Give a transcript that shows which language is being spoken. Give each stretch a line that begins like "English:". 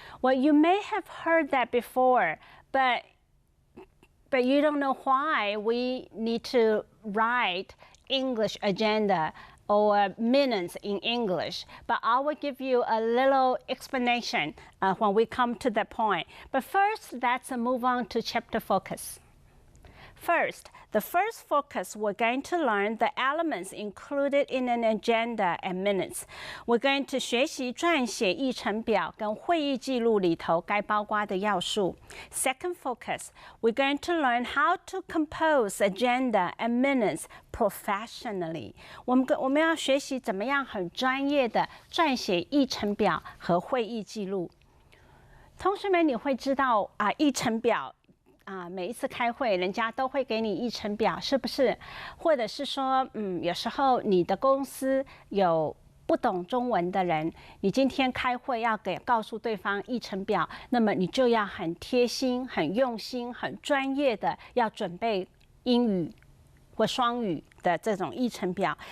English: Well, you may have heard that before, but you don't know why we need to write English agenda or minutes in English. But I will give you a little explanation when we come to that point. But first, let's move on to chapter focus. First, the first focus, we're going to learn the elements included in an agenda and minutes. We're going to
Chinese: 学习撰写议程表跟会议记录里头该包括的要素。
English: Second focus, we're going to learn how to compose agenda and minutes professionally.
Chinese: 我们要学习怎么样很专业的撰写议程表和会议记录。同学们，你会知道议程表。每一次开会，人家都会给你议程表，是不是？或者是说，有时候你的公司有不懂中文的人，你今天开会要告诉对方议程表，那么你就要很贴心、很用心、很专业的要准备英语或双语的这种议程表。